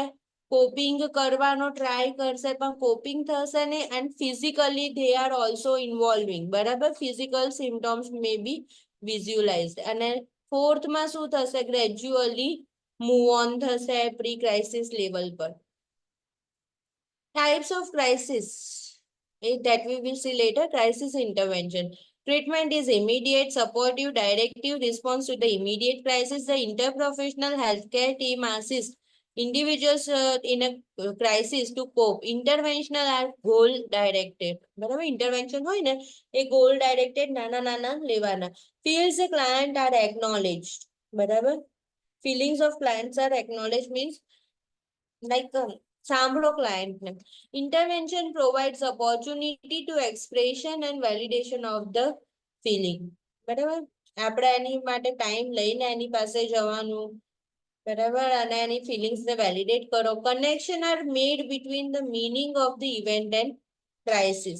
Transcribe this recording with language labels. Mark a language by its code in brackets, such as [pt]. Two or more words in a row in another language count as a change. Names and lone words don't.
[gu] કોપિંગ કરવાનો ટ્રાય કરશે પણ કોપિંગ થશે ને, [en] and physically they are also involving, [gu] બરાબર, [en] physical symptoms may be visualized. [gu] અને ફોર્થમાં શું થશે? ગ્રેજ્યુઅલી [en] move on [gu] થશે [en] pre crisis level [gu] પર. [en] Types of crisis that we will see later. Crisis intervention. Treatment is immediate, supportive, directive response to the immediate crisis. The interprofessional healthcare team assists individuals in a crisis to cope. Interventional are goal directed. [gu] બરાબર, intervention હોય ને એ [en] goal directed [gu] નાના નાના લેવાના. [en] Feels the client are acknowledged. [gu] બરાબર, [en] feelings of clients are acknowledged means like [gu] સાંભળો ક્લાયન્ટને. [en] Intervention provides opportunity to expression and validation of the feeling. [gu] બરાબર, આપણે એની માટે ટાઈમ લઈને એની પાસે જવાનું, બરાબર, અને એની ફિલિંગ્સને વેલિડેટ કરો. [en] Connection are made between the meaning of the event and crisis.